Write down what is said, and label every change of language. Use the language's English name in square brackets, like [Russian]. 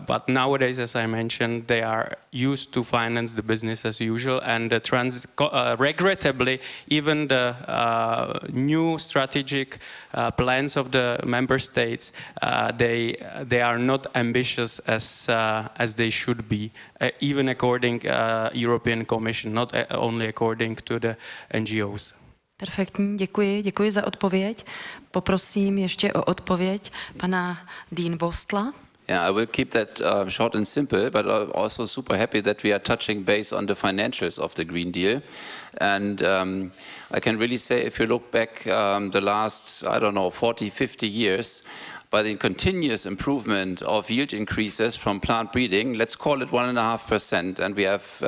[English] But nowadays, as I mentioned, they are used to finance the business as usual, and regrettably, even the new strategic plans of the member states, they are not ambitious as they should be, even according European Commission, not only according to the NGOs. [Czech] Perfektní, děkuji za odpověď. Poprosím ještě o odpověď pana Duenbostela. [English] Yeah, I will keep that short and simple, but I'm also super happy that we are touching base on the financials of the Green Deal. And I can really say, if you look back the last, 40, 50 years, by the continuous improvement of yield increases from plant breeding, let's call it 1.5%, and we have